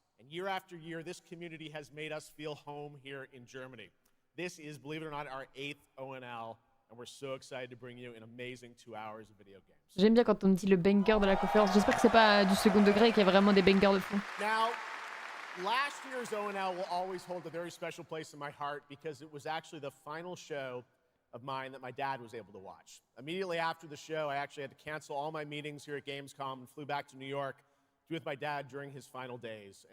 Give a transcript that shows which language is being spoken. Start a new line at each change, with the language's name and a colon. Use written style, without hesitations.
English: And year after year, this community has made us feel home here in Germany. This is, believe it or not, our 8th ONL, and we're so excited to bring you an amazing 2 hours of video games.
French: J'aime bien quand on me dit le banger de la conférence. J'espère que c'est pas du second degré et qu'il y a vraiment des bangers de fond.
English: Now, last year's ONL will always hold a very special place in my heart because it was actually the final show of mine that my dad was able to watch. Immediately after the show, I actually had to cancel all my meetings here at Gamescom and flew back to New York to be with my dad during his final days.